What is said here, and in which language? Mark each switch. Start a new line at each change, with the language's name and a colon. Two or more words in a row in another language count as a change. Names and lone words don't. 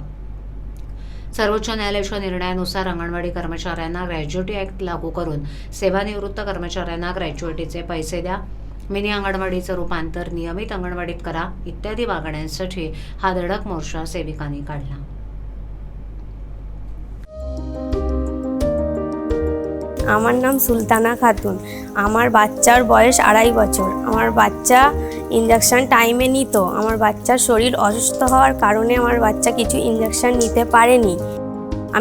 Marathi: सर्वोच्च न्यायालयाच्या निर्णयानुसार अंगणवाडी कर्मचाऱ्यांना
English: gratuity act
Marathi: लागू करून सेवानिवृत्त कर्मचाऱ्यांना ग्रॅज्युएटीचे पैसे द्या, मिनी अंगणवाडीचं रूपांतर नियमित अंगणवाडीत करा इत्यादी मागण्यांसाठी हा धडक मोर्चा सेविकांनी काढला.
Bangla: আমার নাম সুলতানা খাতুন। আমার বাচ্চার বয়স 2.5 বছর। আমার বাচ্চা
English: injection time
Bangla: নিত। আমার বাচ্চার শরীর অসুস্থ হওয়ার কারণে আমার বাচ্চা কিছু ইনজেকশন নিতে পারেনি।